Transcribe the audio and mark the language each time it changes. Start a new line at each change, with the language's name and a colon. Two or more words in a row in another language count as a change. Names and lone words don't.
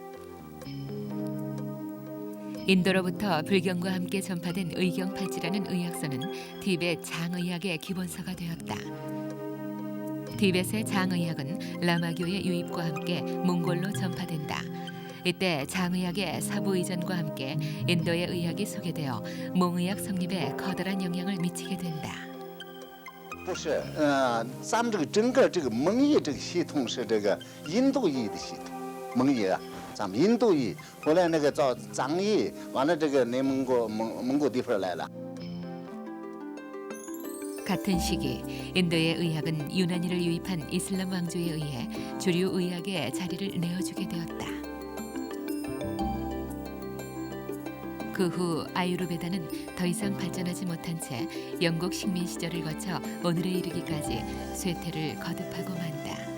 Korean: 인도로부터 불경과 함께 전파된 의경팔찌라는 의학서는 티베트 장의학의 기본서가 되었다. 티베트의 장의학은 라마교의 유입과 함께 몽골로 전파된다. 이때 장의학의 사부 이전과 함께 인도의 의학이 소개되어 몽의학 성립에 커다란 영향을 미치게 된다.
Chinese: 不是，咱们这个整个这个蒙医这个系统是这个印度医的系统，蒙医啊，咱们印度医，后来那个到藏医，完了这个内蒙古蒙古地方来了。
Korean: 같은 시기 인도의 의학은 유난히를 유입한 이슬람 왕조에 의해 주류 의학의 자리를 내어주게 되었다. 그 후 아유르베다는 더 이상 발전하지 못한 채 영국 식민 시절을 거쳐 오늘에 이르기까지 쇠퇴를 거듭하고 만다.